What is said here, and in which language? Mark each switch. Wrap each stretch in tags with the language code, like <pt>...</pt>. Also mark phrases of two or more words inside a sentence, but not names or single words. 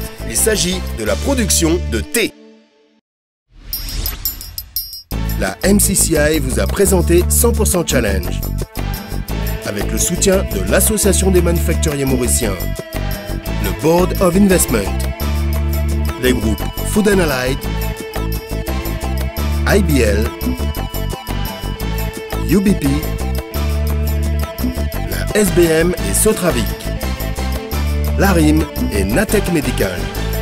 <fr>Il s'agit de la production de thé. La MCCI vous a présenté 100% Challenge, avec le soutien de l'Association des manufacturiers mauriciens, le Board of Investment, les groupes Food & Allied, IBL, UBP, la SBM et Sotravic, l'ARIM et Natech Medical.</fr>